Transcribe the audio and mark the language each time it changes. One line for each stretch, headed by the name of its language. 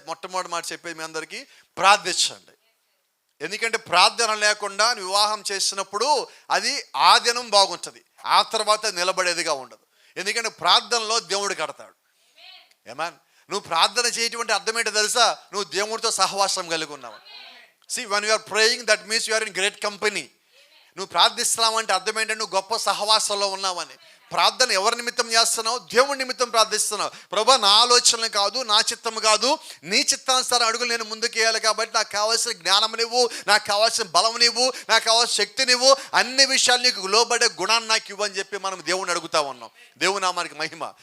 Telugu: మొట్టమొదటి మాట చెప్పేది మీ అందరికీ, ప్రార్థించండి. ఎందుకంటే ప్రార్థన లేకుండా వివాహం చేసినప్పుడు అది ఆ దినం బాగుంటుంది, ఆ తర్వాత నిలబడేదిగా ఉండదు. ఎందుకంటే ప్రార్థనలో దేవుడు కడతాడు. ఏమన్, నువ్వు ప్రార్థన చేయటం అర్థం ఏంటో తెలుసా? నువ్వు దేవుడితో సహవాసం కలిగి ఉన్నావు.
English: See, when you are praying, that means you are in great company.
Telugu: నువ్వు ప్రార్థిస్తున్నావంటే అర్థం ఏంటంటే నువ్వు గొప్ప సహవాసంలో ఉన్నావని. ప్రార్థన ఎవరి నిమిత్తం చేస్తున్నావు? దేవుడి నిమిత్తం ప్రార్థిస్తున్నావు. ప్రభువా, నా ఆలోచనలు కాదు, నా చిత్తం కాదు, నీ చిత్తానుసారం అడుగులు నేను ముందుకు వేయాలి. కాబట్టి నాకు కావాల్సిన జ్ఞానం నీవు, నాకు కావాల్సిన బలం నీవు, నాకు కావాల్సిన శక్తి నీవు, అన్ని విషయాలు నీకు లోబడే గుణాన్ని నాకు ఇవ్వని చెప్పి మనం దేవుని అడుగుతా ఉన్నాం. దేవుని నామానికి మహిమ.